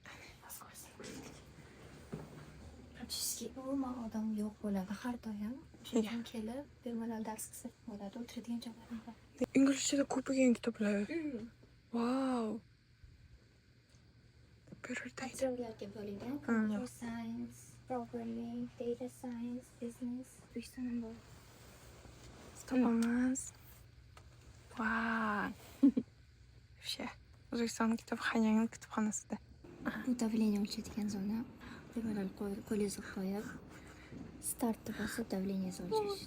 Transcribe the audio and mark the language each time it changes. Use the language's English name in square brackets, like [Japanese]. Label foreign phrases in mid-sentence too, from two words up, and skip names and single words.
[Uzbek] Praktiski umuman odam yo'q bo'ladi har doim. Shundan kelib, bemalol dars qilsak bo'ladi, o'tiradigan joylarim bor. Inglizchada ko'paygan kitoblar. Wow. Materiallarga bo'lingan. [English] Computer science, programming, data science, business, [Uzbek] O'zbekiston bor. Kitobimiz. Wow. Вообще, O'zbekiston kitobxonasi kitobxonasida. Bu давление o'lchaydigan zona. Bemalol qo'lingizni qo'yib, startni bosib давлениеңizni o'lchash.